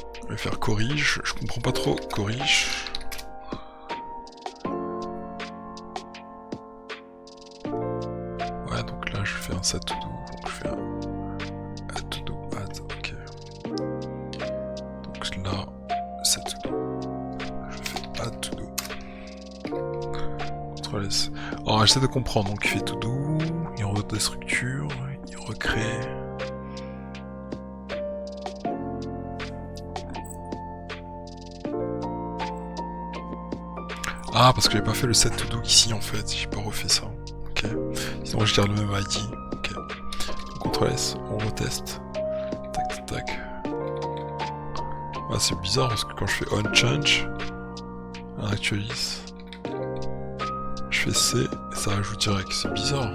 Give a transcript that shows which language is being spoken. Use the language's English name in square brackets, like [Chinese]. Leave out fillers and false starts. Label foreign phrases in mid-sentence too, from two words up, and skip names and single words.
[French] vais faire corrige, je comprends pas trop, corrige. Ouais, donc là je fais un [English] set to do, [French] donc je fais un [English] add to do, [French] add, ok. Donc là, [English] set to do, [French] je fais [English] add to do. [French] Ctrl S. Alors j'essaie de comprendre, donc il fait [English] to do, [French] il redestructure, il recrée. Ah, parce que j'ai pas fait le [English] set to do [French] ici en fait, j'ai pas refait ça. Ok. Sinon je garde le même ID. Ok. Donc, CTRL S, on reteste. Tac tac tac. Ah, c'est bizarre parce que quand je fais on change, on actualise. Je fais C et ça ajoute direct, c'est bizarre.